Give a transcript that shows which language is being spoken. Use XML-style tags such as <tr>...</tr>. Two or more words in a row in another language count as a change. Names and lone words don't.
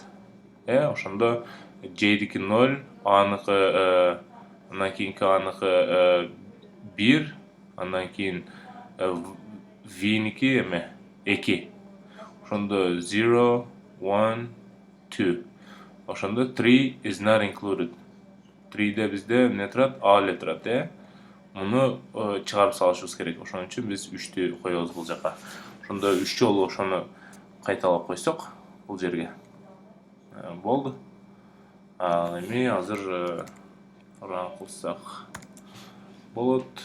<ky>Ошондо J-дики 0, аныкы андан кийинки аныкы 1, андан кийин v-ники эме 2. Ошондо 0, 1, 2.</ky> <en>Ошондо 3 is not included.</en> <ky>3де бизде эмне турат? А эле турат, Муну чыгарып салышыбыз керек. Ошон үчүн биз 3тү коебуз бул жака. Ошондо 3 жолу ошону кайталап койсок бул жерге. Болду. Ал эми азыр ран кылсак болот.</ky>